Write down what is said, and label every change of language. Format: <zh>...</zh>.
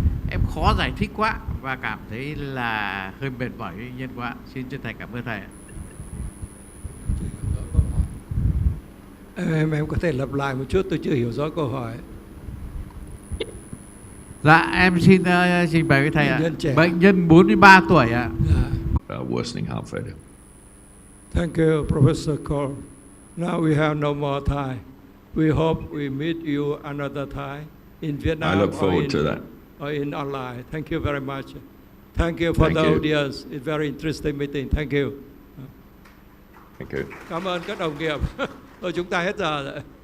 <vi>Em khó giải thích quá và cảm thấy là hơi mệt mỏi bệnh nhân quá. Xin chân thành cảm ơn Thầy. Em có thể lặp lại một chút, tôi chưa hiểu rõ câu hỏi. Dạ, em xin trình bày với Thầy ạ. Bệnh nhân 43 tuổi ạ.</vi> <en>Worsening heart failure. Thank you, Professor Cole. Now we have no more time. We hope we meet you another time in Vietnam. I look forward to that. Or in online. Thank you very much. Thank you for the audience. It's very interesting meeting. Thank you. Thank you.</en> <vi>Cảm ơn các đồng nghiệp. Thôi chúng ta hết giờ rồi.</vi>